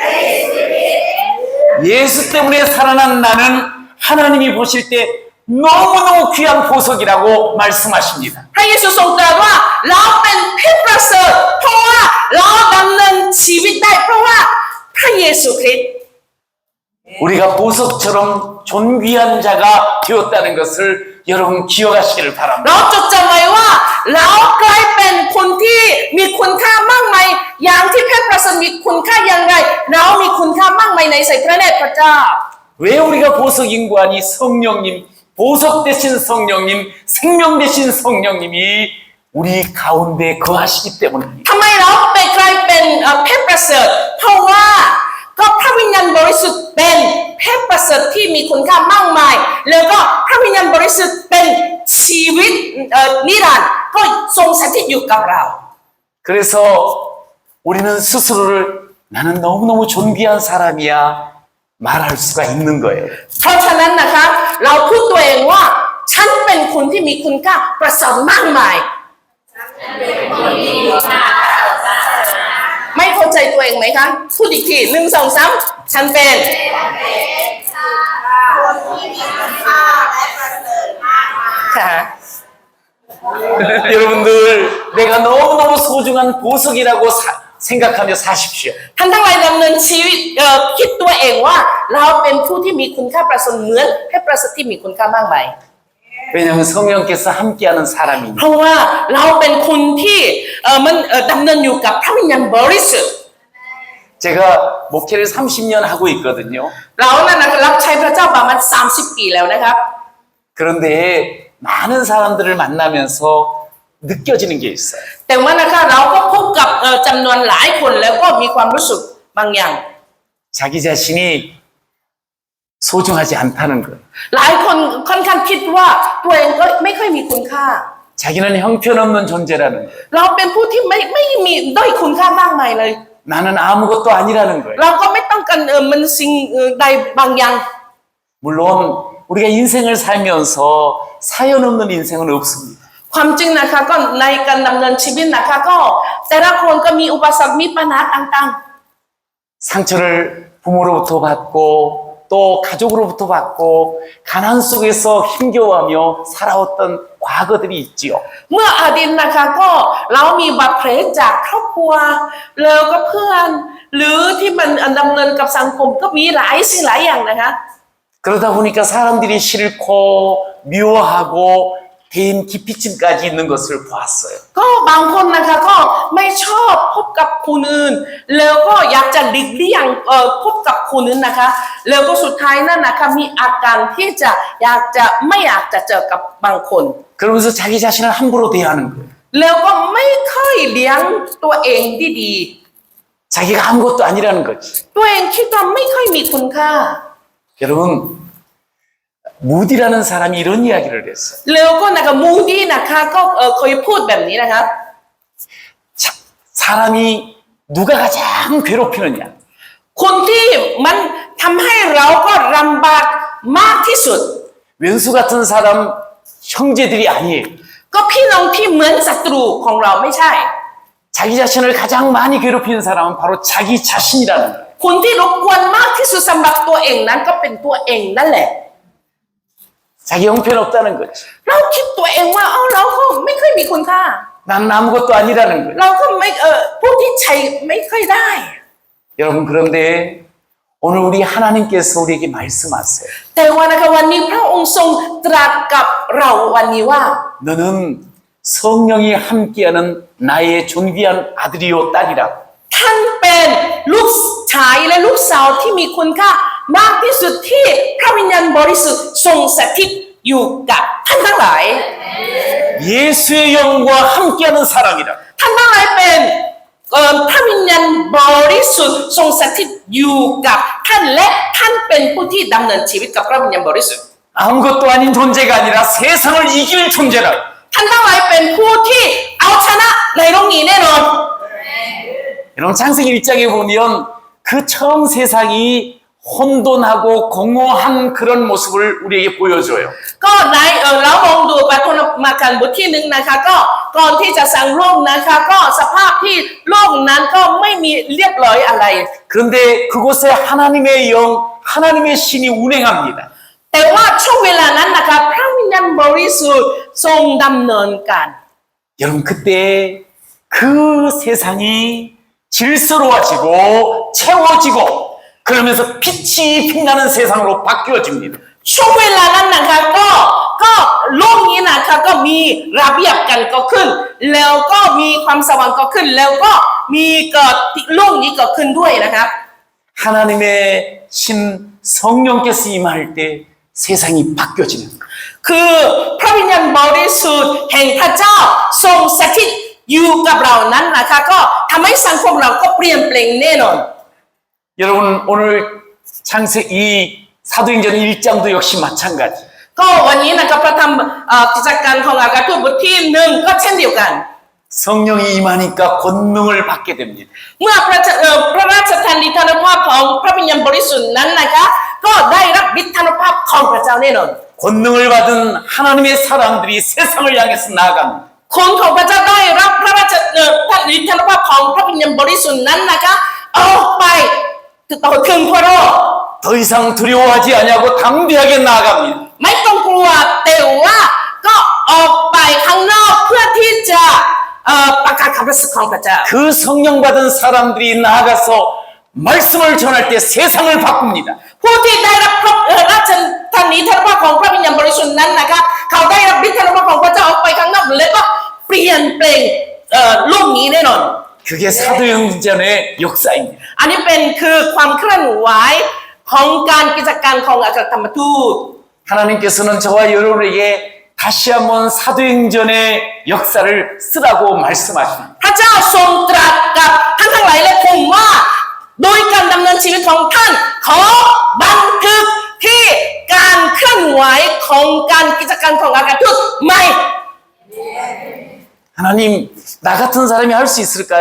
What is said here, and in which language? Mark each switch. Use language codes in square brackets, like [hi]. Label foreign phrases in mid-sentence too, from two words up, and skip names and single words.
[ko] 예수 때문에 살아난 나는 하나님이 보실 때 너무너무 귀한 보석이라고 말씀하십니다. [th] พระเยซูทรงตรัสว่าเราเป็นเพชรประเสริฐเพราะว่าเราดำเนินชีวิตได้เพราะว่าพระเยซูคริสต์ [ko] 우리가 보석처럼 존귀한 자가 되었다는 것을 여러분 기억하시기를 [th] เรา [ko] 바랍니다. [th] จดจำไว้ว่าเรากลายเป็นคนที่มีคุณค่ามากมายอย่างที่เพชรประเสริฐมีคุณค่าอย่างไรเรามีคุณค่ามากมายในสายพระเนตรพระเจ้า [ko] 왜 우리가 보석인 거 아니 성령님, 보석 대신 성령님, 생명 대신 성령님이 우리 가운데 거하시기 때문입니다. [th] ทำไมเราไปกลายเป็นเพชรประเสริฐเพราะว่าก็พระวิญญาณบริสุทธิ์เป็นเพชรประเสริฐที่มีคุณค่ามากมายแล้วก็พระวิญญาณบริสุทธิ์เป็นชีวิตนิรันดร์ก็ทรงสถิตอยู่กับเรา [ko] 그래서 우리는 스스로를 나는 너무너무 존귀한 사람이야 말할 수가 있는 거예요. [th] เพราะฉะนั้นนะคะเราพูดตัวเองว่าฉันเป็นคนที่มีคุณค่าประเสริฐมากมายไม่เข้าใจตัวเองไหมคะพูดอีกที1 2 3ฉันเป็น คนที่มีคุณค่าและประเสริฐมากมาย ค่ะ [ko] 여러분들 내가 너무너무 소중한 보석이라고 생각하며 사십시오. [th] ท่านทั้งหลายดำเนินชีวิตคิดตัวเองว่าเราเป็นผู้ที่มีคุณค่าประเสริฐเหมือนให้ประเสริฐที่มีคุณค่ามากมาย [ko] 왜냐하면 성령께서 함께하는 사람이니. [th] เพราะว่าเราเป็นคนที่ดำเนินอยู่กับพระวิญญาณบริสุทธิ์ [ko] 제가 목회를 30년 하고 있거든요. [th] เรานั้นรับใช้พระเจ้าประมาณ30 ปีแล้วนะครับ [ko] 그런데 많은 사람들을 만나면서 느껴지는 게 있어요. [th] แต่ว่านะคะเราก็พบกับจำนวนหลายคนแล้วก็มีความรู้สึกบางอย่าง [ko] 자기 자신이 소중하지 않다는 것. [th] หลายคนค่อนข้างคิดว่าตัวเองก็ไม่ค่อยมีคุณค่า [ko] 자기는 형편없는 존재라는 것. [th] เราเป็นผู้ที่ไม่มีด้อยคุณค่ามากมายเลย [ko] 나는 아무것도 아니라는 거예요. [th] เราก็ไม่ต้องการมันสิ่งใดบางอย่าง [ko] 물론 우리가 인생을 살면서 사연 없는 인생은 없습니다. [th] ความจริงนะคะก็ในการดำเนินชีวิตนะคะก็แต่ละคนก็มีอุปสรรคมีปัญหาต่าง [ko] 상처를 부모로부터 받고 또 가족으로부터 받고 가난 속에서 힘겨워하며 살아왔던 과거들이 있지요. [th] ๆเมื่ออดีตนะคะก็เรามีบาดแผลจากครอบครัวแล้วก็เพื่อนหรือที่มันดำเนินกับสังคมก็มีหลายสิ่งหลายอย่างนะคะ [ko] 그러다 보니까 사람들이 싫고 미워하고 대인 기피증까지 있는 것을 보았어요. [th] ก็บางคนนะคะก็ไม่ชอบพบกับคนอื่นแล้วก็อยากจะหลีกเลี่ยงพบกับคนอื่นนะคะแล้วก็สุดท้ายนั่นนะคะมีอาการที่จะไม่อยากจะเจอกับบางคน [ko] 그러면서 자기 자신을 함부로 대하는 거예요. [th] แล้วก็ไม่ค่อยเลี้ยงตัวเองดี [ko] 자기가 아무것도 아니라는 거지. [th] ๆตัวเองคิดว่าไม่ค่อยมีคุณค่า [ko] 여러분 무디라는 사람이 이런 이야기를 했어요. [th] แล้วก็นะคะมูดี้นะคะก็เคยพูดแบบนี้นะครับ [ko] 사람이 누가 가장 괴롭히느냐? [th] คนที่มันทำให้เราก็ลำบากมากที่สุด [ko] 왼수 같은 사람 형제들이 아니에요. [th] ก็พี่น้องที่เหมือนศัตรูของเราไม่ใช่ [ko] 자기 자신을 가장 많이 괴롭히는 사람은 바로 자기 자신이라는 거예요. [th] คนที่รบกวนมากที่สุดสำหรับตัวเองนั้นก็เป็นตัวเองนั่นแหละ [ko] 자기 형편없다는 거지. [th] เราคิดตัวเองว่าเราก็ไม่ค่อยมีคุณค่า [ko] 나는 아무것도 아니라는 거예요. [th] เราก็ไม่ผู้ที่ใช้ไม่ค่อยได้ [ko] 여러분 그런데 오늘 우리 하나님께서 우리에게 말씀하세요. [th] แต่ว่านะคะวันนี้พระองค์ทรงตรัสกับเราวันนี้ว่า [ko] 너는 성령이 함께하는 나의 존귀한 아들이요 딸이라. [th] ท่านเป็นลูกชายและลูกสาวที่มีคุณค่ามากที่สุดที่พระวิญญาณบริสุทธิ์ทรงสถิตอยู่กับท่านทั้งหลาย [ko] 예수의 영과 함께하는 사람이라. [th] ท่านทั้งหลายเป็นพระวิญญาณบริสุทธิ์ทรงสถิตอยู่กับท่านและท่านเป็นผู้ที่ดำเนินชีวิตกับพระวิญญาณบริสุทธิ์ [ko] 아무것도 아닌 존재가 아니라 세상을 이길 존재라. [th] ท่านทั้งหลายเป็นผู้ที่เอาชนะในโลกนี้แน่นอน [ko] 여러분 창세기 1장에 보면 그 처음 세상이 혼돈하고 공허한 그런 모습을 우리에게 보여줘요. [th] ก็ในเรามองดูปฐมกาลบทที่ 1นะคะก็ก่อนที่จะสร้างโลกนะคะก็สภาพที่โลกนั้นก็ไม่มีเรียบร้อยอะไร [ko] 그런데 그곳에 하나님의 영, 하나님의 신이 운행합니다. [th] แต่ว่าช่วงเวลานั้นนะคะพระวิญญาณบริสุทธิ์ทรงดำเนินการ [ko] 여러분 그때 그 세상이 질서로워지고 채워지고 그러면서 빛이 빛나는 세상으로 바뀌어집니다. [th] ช่วงเวลานั้นนะคะก็โลกนี้นะคะก็มีระเบียบกันก็ขึ้นแล้วก็มีความสว่างก็ขึ้นแล้วก็มีเกิดโลกนี้ก็ขึ้นด้วยนะครับ [ko] 하나님의 신 성령께서 임할 때 세상이 바뀌어지는 거예요. [th] คือพระวิญญาณบริสุทธิ์แห่งพระเจ้าทรงสถิตอยู่กับเรานั้นนะคะก็ทำให้สังคมเราก็เปลี่ยนแปลงแน่นอน [ko] 여러분 오늘 창세기 사도행전 1장도 역시 마찬가지. [th] ก็วันนี้นะครับพระธรรมกิจการของอาการทูตบทที่ 1ก็เช่นเดียวกัน [ko] 성령이 임하니까 권능을 받게 됩니다. [th] เมื่อพระราชทานฤทธานุภาพของพระวิญญาณบริสุทธิ์นั้นนะคะก็ได้รับฤทธานุภาพของพระเจ้าแน่นอน [ko] 권능을 받은 하나님의 사람들이 세상을 향해서 나아갑니다. [th] คนของพระเจ้าได้รับพระราชฤทธานุภาพของพระวิญญาณบริสุทธิ์นั้นนะคะออกไปต่อถึงทั่วโลก [ko] 더 이상 두려워하지 아니하고 담대하게 나아갑니다. [th] ไม่ต้องกลัวแต่ว่าก็ออกไปข้างนอกเพื่อที่จะประกาศคำประเสริฐของพระเจ้า [ko] 그 성령 받은 사람들이 나아가서 말씀을 전할 때 세상을 바꿉니다. [th] ผู้ที่ได้รับราชทานีธานุภาพของพระวิญญาณบริสุทธิ์นั้นนะคะเขาได้รับฤทธานุภาพของพระเจ้าออกไปข้างนอกแล้วก็เปลี่ยนแปลงโลกนี้แน่นอน [ko] 그게 사도행전의 역사입니다. [th] อันนี้เป็นคือความเคลื่อนไหวของการกิจการของอัครธรรมทูต [ko] 하나님께서는 저와 여러분에게 다시 한번 사도행전의 역사를 쓰라고 말씀하십니다. [th] พระเจ้าทรงตรัสกับท่านทั้งหลายและผมว่าโดยการดำเนินชีวิตของท่านขอบันทึกที่การเคลื่อนไหวของการกิจการของอัครทูตใหม่ [ko] 하나님, 나 같은 사람이 할 수 있을까요?